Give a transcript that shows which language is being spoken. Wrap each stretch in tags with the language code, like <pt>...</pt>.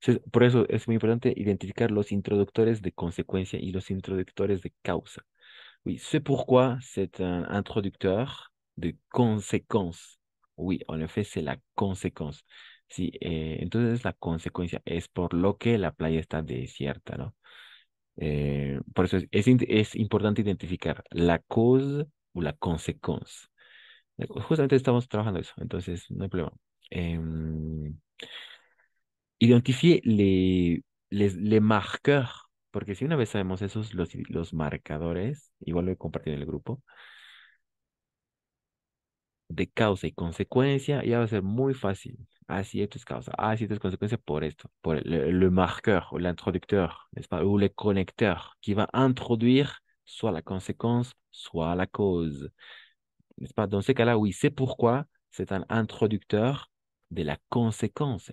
<es>Por eso es muy importante identificar los introductores de consecuencia y los introductores de causa.</es> <fr>Oui, c'est pourquoi c'est un introducteur de conséquence. Oui, en effet, c'est la conséquence.</fr> <es>Sí, entonces la consecuencia es por lo que la playa está desierta, ¿no? Por eso es importante identificar la cause o la conséquence. Justamente estamos trabajando eso, entonces no hay problema. Em,</es> <fr>Identifier les marqueurs,</fr> <es>porque si una vez sabemos esos, los marcadores, igual lo he compartido en el grupo, de causa y consecuencia, ya va a ser muy fácil. Ah, si esto es causa, ah, si esto es consecuencia por esto, por</es> <fr>le marqueur o l'introducteur, n'est-ce pas, ou le connecteur, qui va introduire soit la conséquence, soit la cause. N'est-ce pas? Dans ce cas-là, oui, c'est pourquoi c'est un introducteur de la conséquence.</fr>